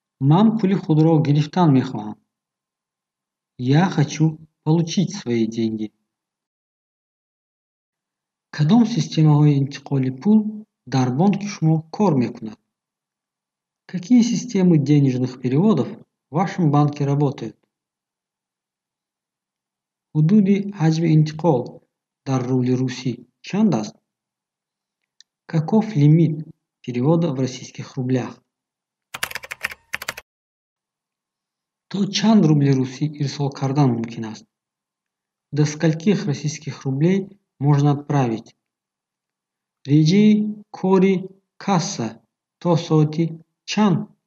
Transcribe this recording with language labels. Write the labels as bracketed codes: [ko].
[tg] Ман пули худро гирифтан мехоҳам. [ru] Я хочу получить свои деньги. [tg] Кадом системаҳои интиқоли пул дар бонки шумо кор мекунад? [ru] Какие системы денежных переводов в вашем банке работают? [tg] Ҳудуди ҳаҷми интиқол дар рубли русӣ чанд аст? [ru] Каков лимит перевода в российских рублях? [tg] То чанд рубли русӣ ирсол кардан мумкин аст? [ru] До скольких российских рублей можно отправить? [tg] Реҷаи кори касса то соати чанд?